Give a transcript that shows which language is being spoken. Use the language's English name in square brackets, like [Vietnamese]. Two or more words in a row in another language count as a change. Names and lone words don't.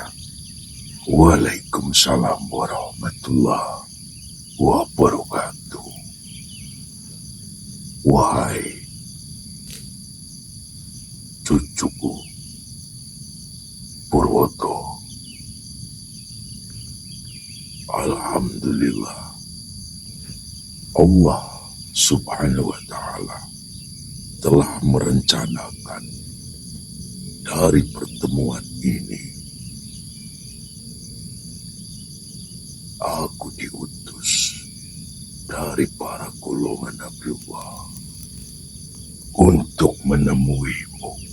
[Arabic] Waalaikumsalam warahmatullahi wabarakatuh. [Indonesian] Wahai cucuku, Purwoto. Alhamdulillah, Allah [Arabic] Subhanahu wa Ta'ala [Indonesian] telah merencanakan dari pertemuan ini. Aku diutus dari para golongan Nabiullah untuk menemuimu.